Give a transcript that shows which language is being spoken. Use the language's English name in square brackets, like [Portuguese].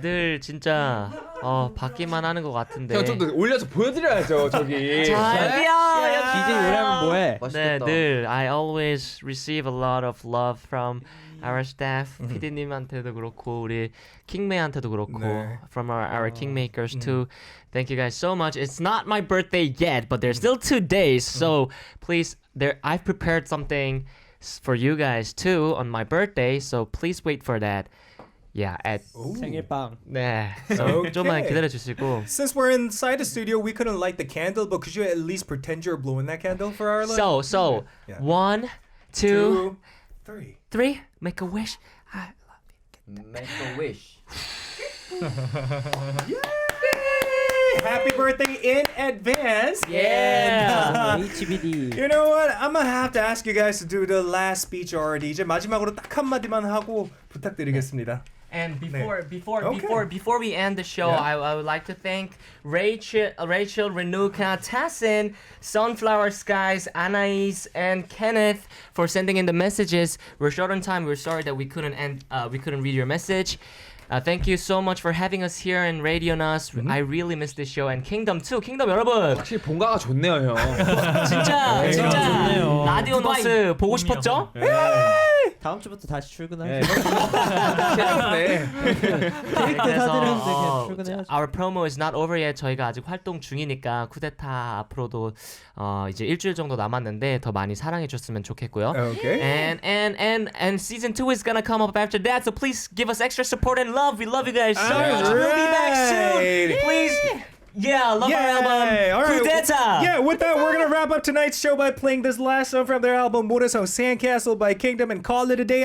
[Korean] 늘 진짜 받기만 하는 것 같은데. 형 좀 더 올려서 보여드려야죠 저기. 자기야. DJ 노래하면 뭐해? 네, 늘 [English] I always receive a lot of love from our staff. [Korean] PD님한테도 그렇고 우리 킹메이한테도 그렇고 [English] from our kingmakers too. Thank you guys so much. It's not my birthday yet, but there's still 2 days. So please, I've prepared something for you guys too on my birthday. So please wait for that. Yeah, at [Korean] 생일빵. 네. So 좀만 기다려 주시고. [English] Since we're inside the studio, we couldn't light the candle, but could you at least pretend you're blowing that candle for our life? So, Yeah. 1, 2, 3. 3. Make a wish. Make a wish. Happy birthday in advance. Yeah. HBD. You know what? I'm gonna have to ask you guys to do the last speech already. [Korean] 이제 마지막으로 딱 한마디만 하고 부탁드리겠습니다. [English] And before we end the show, Yeah. I would like to thank Rachel, Renuka, Tassin, Sunflower Skies, Anais, and Kenneth for sending in the messages. We're short on time. We're sorry that we couldn't read your message. Thank you so much for having us here in Radio'n Us에. I really miss this show and Kingdom too. Kingdom 여러분. [Korean] 확실히 본가가 좋네요 형. 진짜 좋네요. 라디온 우스 보고 싶었죠? 다음 주부터 다시 출근하죠. 네. 캐릭터 사드렸는데 그냥 출근해야죠. [English] Our promo is not over yet. [Korean] 저희가 아직 활동 중이니까 쿠데타 앞으로도 이제 일주일 정도 남았는데 더 많이 사랑해 줬으면 좋겠고요. [English] Okay. And season 2 is gonna come up after that. So please give us extra support and love. We love you guys so much. We'll be back soon. Please. Yeah, love our album. All right. Kudeta. Yeah, with that, we're going to wrap up tonight's show by playing this last song from their album, 모래성 Sandcastle by Kingdom, and call it a day.